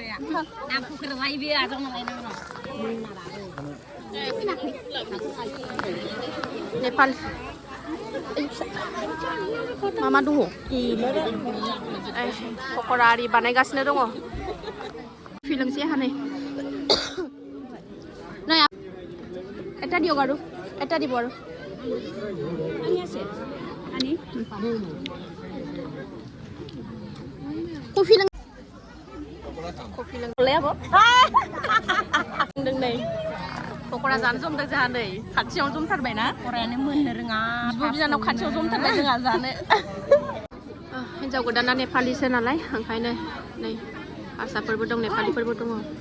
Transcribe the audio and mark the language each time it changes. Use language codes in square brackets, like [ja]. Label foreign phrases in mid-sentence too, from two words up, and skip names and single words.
[brx] नेपाल मा दङ पकरा आरि बानायगासिनो दङ फिलोंसै हानै [as] नै এটা দিয়ক আৰু এটা দিব আৰু আনি আছে আনি [brx] कफि लोंलाय आब' नै पकरा जानो जमदों जोंहा नै खाथियाव जमथारबाय ना पकरायानो मोननो रोङा बिब' बिनानाव खाथियाव जमथारबाय जोंहा जानो हिन्जाव गोदाना नेपालिसो नालाय ओंखायनो नै हारसाफोरबो दं नेपालिफोरबो दङ